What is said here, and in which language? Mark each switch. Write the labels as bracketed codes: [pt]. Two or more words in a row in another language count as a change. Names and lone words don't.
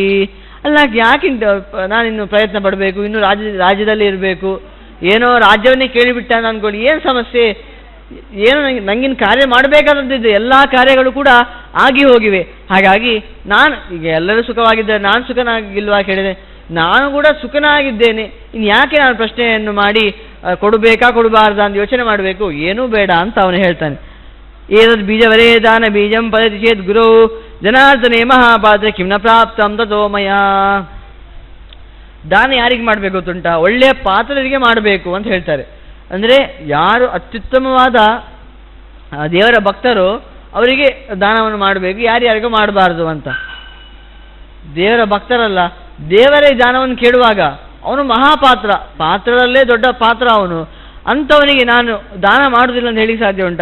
[kn] ಅಲ್ಲ, ಯಾಕಿಂತ ನಾನಿನ್ನು ಪ್ರಯತ್ನ ಪಡಬೇಕು, ಇನ್ನು ರಾಜ್ಯದಲ್ಲಿ ಇರಬೇಕು, ಏನೋ ರಾಜ್ಯವನ್ನೇ ಕೇಳಿಬಿಟ್ಟ ಅಂತ ಅಂದ್ಕೊಳ್ಳಿ, ಏನು ಸಮಸ್ಯೆ, ಏನು ನಂಗಿನ ಕಾರ್ಯ ಮಾಡಬೇಕಾದದ್ದು ಎಲ್ಲ ಕಾರ್ಯಗಳು ಕೂಡ ಆಗಿ ಹೋಗಿವೆ. ಹಾಗಾಗಿ ನಾನು ಈಗ ಎಲ್ಲರೂ ಸುಖವಾಗಿದ್ದಾರೆ, ನಾನು ಸುಖನಾಗಿಲ್ವಾ ಕೇಳಿದೆ, ನಾನು ಕೂಡ ಸುಖನಾಗಿದ್ದೇನೆ, ಇನ್ನು ಯಾಕೆ ನಾನು ಪ್ರಶ್ನೆಯನ್ನು ಮಾಡಿ ಕೊಡಬೇಕಾ ಕೊಡಬಾರ್ದ ಅಂತ ಯೋಚನೆ ಮಾಡಬೇಕು, ಏನೂ ಬೇಡ ಅಂತ ಅವನು ಹೇಳ್ತಾನೆ. [sa] ಏತದ್ ಬೀಜವರೇ ದಾನ ಬೀಜಂ ಪದತಿ ಚೇತ್ ಗುರು ಜನಾರ್ದನೇ ಮಹಾಪಾತ್ರ ಕಿಮ್ನ ಪ್ರಾಪ್ತಂ ತಥೋ ಮಯಾ. [kn] ದಾನ ಯಾರಿಗೆ ಮಾಡಬೇಕು ಗೊತ್ತುಂಟ? ಒಳ್ಳೆಯ ಪಾತ್ರರಿಗೆ ಮಾಡಬೇಕು ಅಂತ ಹೇಳ್ತಾರೆ. ಅಂದರೆ ಯಾರು ಅತ್ಯುತ್ತಮವಾದ ದೇವರ ಭಕ್ತರು ಅವರಿಗೆ ದಾನವನ್ನು ಮಾಡಬೇಕು, ಯಾರ್ಯಾರಿಗೂ ಮಾಡಬಾರ್ದು ಅಂತ. ದೇವರ ಭಕ್ತರಲ್ಲ, ದೇವರೇ ದಾನವನ್ನು ಕೇಳುವಾಗ ಅವನು ಮಹಾಪಾತ್ರ, ಪಾತ್ರದಲ್ಲೇ ದೊಡ್ಡ ಪಾತ್ರ ಅವನು, ಅಂಥವನಿಗೆ ನಾನು ದಾನ ಮಾಡುವುದಿಲ್ಲ ಅಂತ ಹೇಳಿ ಸಾಧ್ಯ ಉಂಟಾ?